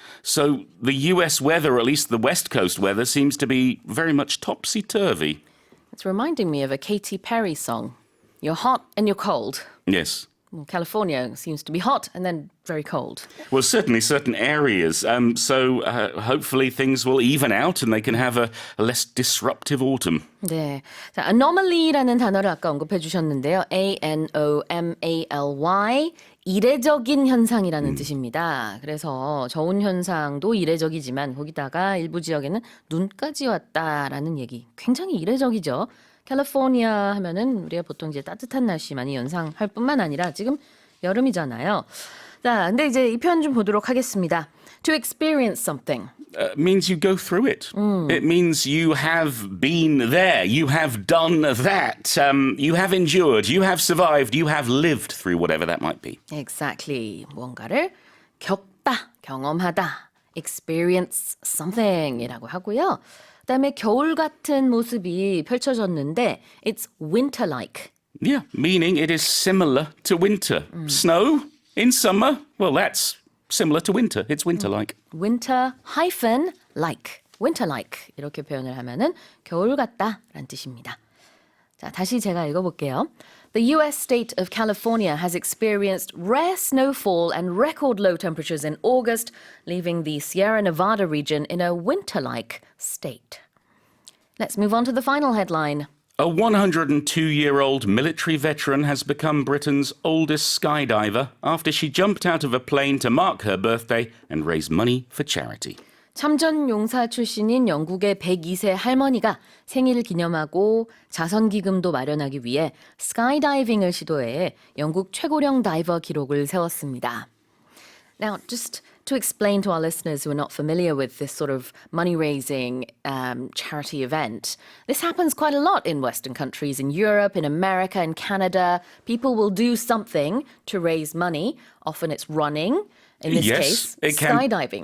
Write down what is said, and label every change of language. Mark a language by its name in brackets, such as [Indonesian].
[English] So the US weather, or at least the West Coast weather, seems to be very much topsy-turvy. It's reminding me of a Katy Perry song. You're hot and you're cold. Yes. Well, California seems to be hot and then very cold. Well, certainly certain areas. So hopefully things will even out and they can have a less disruptive autumn. [Korean] 네. 자, anomaly라는 단어를 아까 언급해 주셨는데요. [English] A-N-O-M-A-L-Y. [Korean] 이례적인 현상이라는 뜻입니다. 그래서 저온 현상도 이례적이지만 거기다가 일부 지역에는 눈까지 왔다라는 얘기. 굉장히 이례적이죠. 캘리포니아 하면은 우리가 보통 이제 따뜻한 날씨 많이 연상할 뿐만 아니라 지금 여름이잖아요. 자, 근데 이제 이 표현 좀 보도록 하겠습니다. [English] To experience something. Means you go through it. It means you have been there. You have done that. You have endured. You have survived. You have lived through whatever that might be. Exactly. [Korean] 무언가를 겪다, 경험하다. [English] Experience something [Korean] 이라고 하고요. 그다음에 겨울 같은 모습이 펼쳐졌는데 [English] it's winter-like. Yeah, meaning it is similar to winter. Snow in summer, well, that's similar to winter. It's winter-like. winter-like. winter-like. [Korean] 이렇게 표현을 하면은 겨울 같다라는 뜻입니다. 자, 다시 제가 읽어볼게요. [English] The US state of California has experienced rare snowfall and record low temperatures in August, leaving the Sierra Nevada region in a winter-like state. Let's move on to the final headline. A 102-year-old military veteran has become Britain's oldest skydiver after she jumped out of a plane to mark her birthday and raise money for charity. [Korean] 참전 용사 출신인 영국의 102세 할머니가 생일을 기념하고 자선 기금도 마련하기 위해 스카이다이빙을 시도해 영국 최고령 다이버 기록을 세웠습니다. [English] Now, just to explain to our listeners who are not familiar with this sort of money-raising charity event, this happens quite a lot in Western countries, in Europe, in America, in Canada. People will do something to raise money. Often it's running. In this case, skydiving.